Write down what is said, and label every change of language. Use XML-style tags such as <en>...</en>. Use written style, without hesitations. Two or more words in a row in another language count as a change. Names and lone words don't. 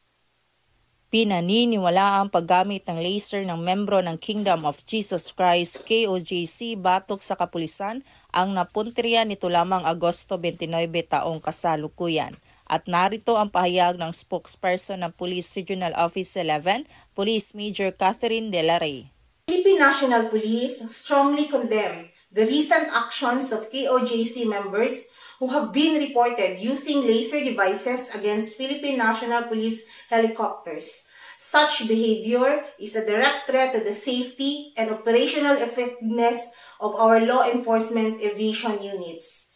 <tl>Pinaniniwala ang paggamit ng laser ng membro ng Kingdom of Jesus Christ KOJC batok sa kapulisan ang napuntirya nito lamang Agosto 29 taong kasalukuyan. At narito ang pahayag ng spokesperson ng Police Regional Office 11, Police Major Catherine De La Rey.</tl> <en>Philippine National Police strongly condemn the recent actions of KOJC members who have been reported using laser devices against Philippine National Police helicopters. Such behavior is a direct threat to the safety and operational effectiveness of our law enforcement aviation units.</en>